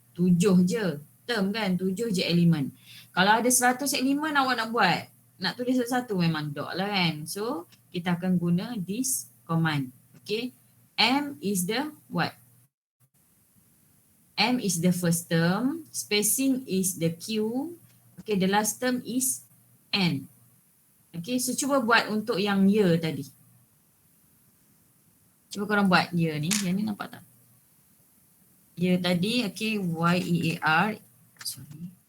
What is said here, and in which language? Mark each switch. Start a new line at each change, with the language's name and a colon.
Malay: 7 je term kan, 7 je elemen. Kalau ada 100 elemen awak nak buat, nak tulis satu-satu memang dot lah kan. So kita akan guna
English: this command.
Malay: Okay.
English: M is the what? M is the first term, spacing is the Q, okay, the last term is N.
Malay: Okay, so cuba buat untuk yang year tadi. Cuba korang buat year ni, yang ni nampak tak? Year tadi, okay, Y-E-A-R, sorry.